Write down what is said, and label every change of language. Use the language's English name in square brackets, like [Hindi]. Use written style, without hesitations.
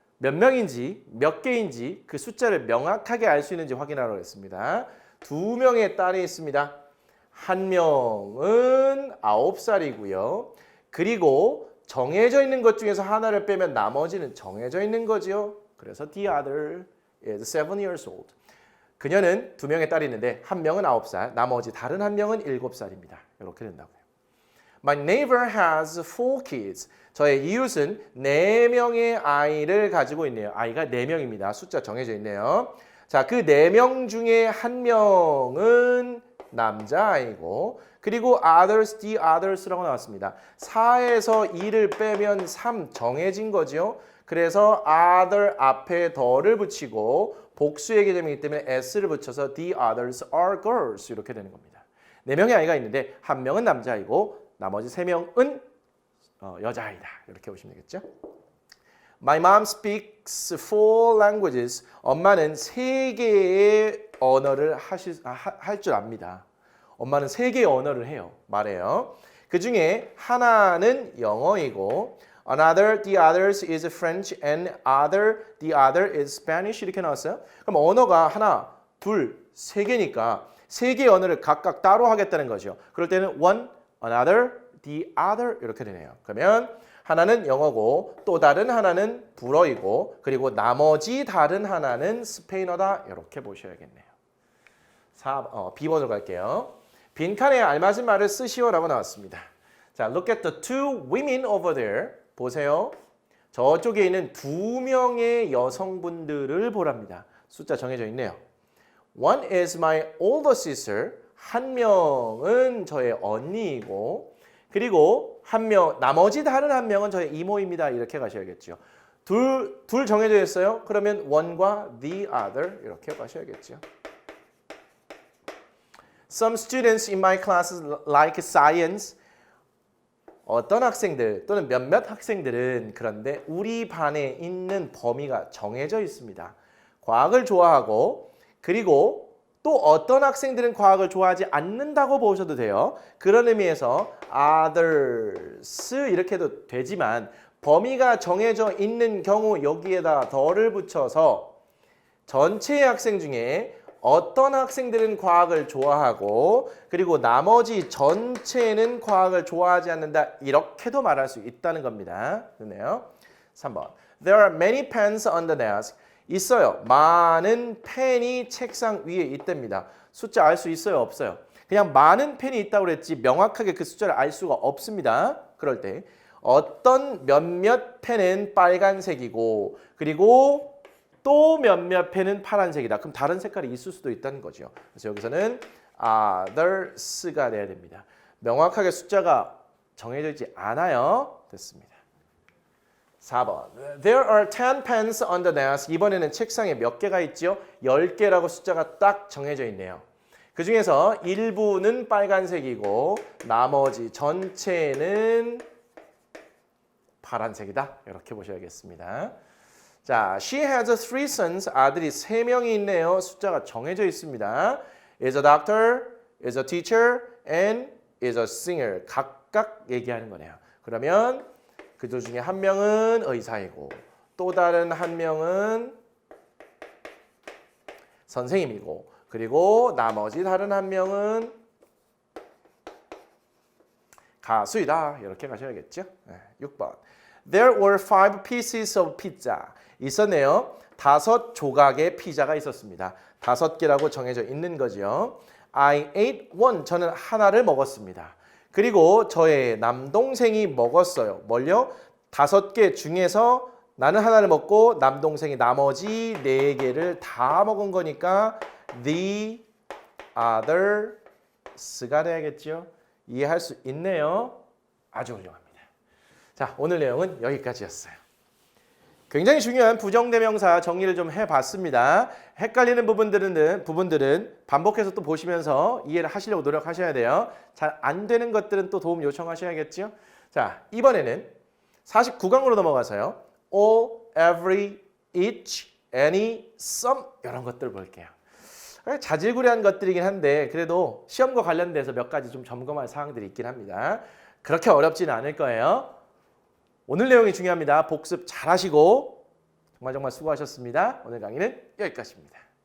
[Korean] 몇 명인지 몇 개인지 그 숫자를 명확하게 알 수 있는지 확인하라고 했습니다. 2명의 딸이 있습니다. 한 명은 9살이고요. 그리고 정해져 있는 것 중에서 하나를 빼면 나머지는 정해져 있는 거죠. 그래서 [English] the other is 7 years old. [Korean] 그녀는 2명의 딸이 있는데 한 명은 9살, 나머지 다른 한 명은 7살입니다. 이렇게 된다고요. [English] My neighbor has 4 kids. [Korean] 저의 이웃은 4명의 아이를 가지고 있네요. 아이가 4명입니다. 숫자 정해져 있네요. 자, 그 4명 중에 한 명은 남자아이고 그리고 others, the others라고 나왔습니다. 4에서 2를 빼면 3 정해진 거죠. 그래서 other 앞에 더를 붙이고 복수의 개념이기 때문에 s를 붙여서 [English] the others are girls [Korean] 이렇게 되는 겁니다. 4명의 아이가 있는데 한 명은 남자아이고 나머지 3명은 여자아이다. 이렇게 보시면 되겠죠. [English] My mom speaks 4 languages. [Korean] 엄마는 3개의 언어를 할 줄 압니다. 엄마는 3개의 언어를 해요. 말해요. 그 중에 하나는 영어이고 [English] another, the others is French and the other is Spanish 이렇게 나왔어요. [Korean] 그럼 언어가 하나, 둘, 3개니까 3개의 언어를 각각 따로 하겠다는 거죠. 그럴 때는 one, another, the other 이렇게 되네요. 그러면 하나는 영어고 또 다른 하나는 불어이고 그리고 나머지 다른 하나는 스페인어다 이렇게 보셔야겠네요. B번으로 갈게요. 빈칸에 알맞은 말을 쓰시오라고 나왔습니다. 자, [English] look at the 2 women over there. [Korean] 보세요. 저쪽에 있는 2명의 여성분들을 보랍니다. 숫자 정해져 있네요. [English] One is my older sister. [Korean] 한 명은 저의 언니이고 그리고 한 명, 나머지 다른 한 명은 저의 이모입니다. 이렇게 가셔야겠죠. 둘 정해져 있어요. 그러면 one과 the other 이렇게 가셔야겠죠. [English] Some students in my classes like science. [Korean] 어떤 학생들 또는 몇몇 학생들은 그런데 우리 반에 있는 범위가 정해져 있습니다. 과학을 좋아하고 그리고 또 어떤 학생들은 과학을 좋아하지 않는다고 보셔도 돼요. 그런 의미에서 others 이렇게 해도 되지만 범위가 정해져 있는 경우 여기에다 더를 붙여서 전체의 학생 중에 어떤 학생들은 과학을 좋아하고 그리고 나머지 전체는 과학을 좋아하지 않는다 이렇게도 말할 수 있다는 겁니다. 됐네요. 3번. [English] There are many pens on the desk. [Korean] 있어요. 많은 펜이 책상 위에 있답니다. 숫자 알 수 있어요? 없어요? 그냥 많은 펜이 있다고 그랬지 명확하게 그 숫자를 알 수가 없습니다. 그럴 때 어떤 몇몇 펜은 빨간색이고 그리고 또 몇몇 펜은 파란색이다. 그럼 다른 색깔이 있을 수도 있다는 거죠. 그래서 여기서는 others가 돼야 됩니다. 명확하게 숫자가 정해져 있지 않아요. 됐습니다. 4번. [English] There are 10 pens on the desk. [Korean] 이번에는 책상에 몇 개가 있죠? 10개라고 숫자가 딱 정해져 있네요. 그 중에서 일부는 빨간색이고 나머지 전체는 파란색이다. 이렇게 보셔야겠습니다. 자, [English] she has three sons. [Korean] 아들이 3명이 있네요. 숫자가 정해져 있습니다. [English] is a doctor, is a teacher, and is a singer. [Korean] 각각 얘기하는 거네요. 그러면 그들 중에 한 명은 의사이고 또 다른 한 명은 선생님이고 그리고 나머지 다른 한 명은 가수이다. 이렇게 가셔야겠죠. 6번. [English] There were 5 pieces of pizza. [Korean] 있었네요. 5 조각의 피자가 있었습니다. 5개라고 정해져 있는 거죠. [English] I ate one. [Korean] 저는 하나를 먹었습니다. 그리고 저의 남동생이 먹었어요. 뭘요? 5개 중에서 나는 하나를 먹고 남동생이 나머지 4개를 다 먹은 거니까 the others가 돼야겠죠. 이해할 수 있네요. 아주 훌륭합니다. 자, 오늘 내용은 여기까지였어요. 굉장히 중요한 부정대명사 정리를 좀 해봤습니다. 헷갈리는 부분들은 반복해서 또 보시면서 이해를 하시려고 노력하셔야 돼요. 잘 안 되는 것들은 또 도움 요청하셔야겠죠. 자, 이번에는 49강으로 넘어가서요. all, every, each, any, some 이런 것들 볼게요. 자질구레한 것들이긴 한데 그래도 시험과 관련돼서 몇 가지 좀 점검할 사항들이 있긴 합니다. 그렇게 어렵지는 않을 거예요. 오늘 내용이 중요합니다. 복습 잘 하시고 정말 수고하셨습니다. 오늘 강의는 여기까지입니다.